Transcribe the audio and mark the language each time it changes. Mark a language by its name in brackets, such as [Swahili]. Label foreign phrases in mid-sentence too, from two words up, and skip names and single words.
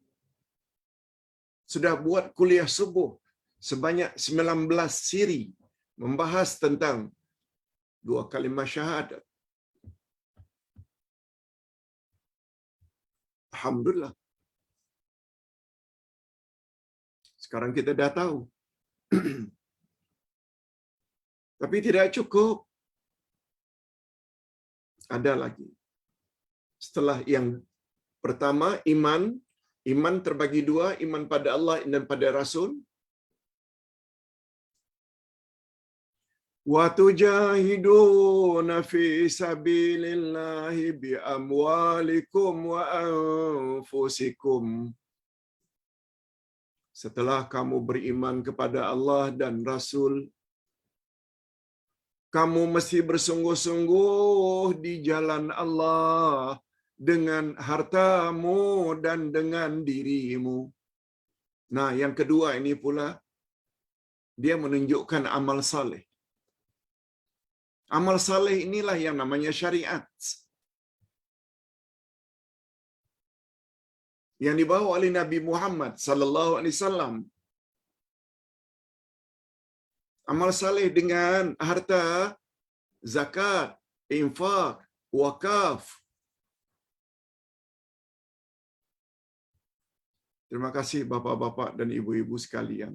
[Malay] Sudah buat kuliah subuh sebanyak 19 siri membahas tentang 2 kalimah syahadat. Alhamdulillah. Sekarang kita dah tahu. Tapi tidak cukup. Ada lagi. Setelah yang pertama, iman. Iman terbagi 2, iman pada Allah dan pada Rasul. [Arabic] وتجاهدون في سبيل الله بأموالكم وأنفسكم. [Malay] Setelah kamu beriman kepada Allah dan Rasul, kamu mesti bersungguh-sungguh di jalan Allah dengan hartamu dan dengan dirimu. Nah, yang kedua ini pula, dia menunjukkan amal saleh. Amal saleh inilah yang namanya syariat. Yang dibawa oleh Nabi Muhammad [Arabic] صلى الله عليه وسلم. [Malay] Amal saleh dengan harta, zakat, infak, wakaf. Terima kasih bapa-bapa dan ibu-ibu sekalian.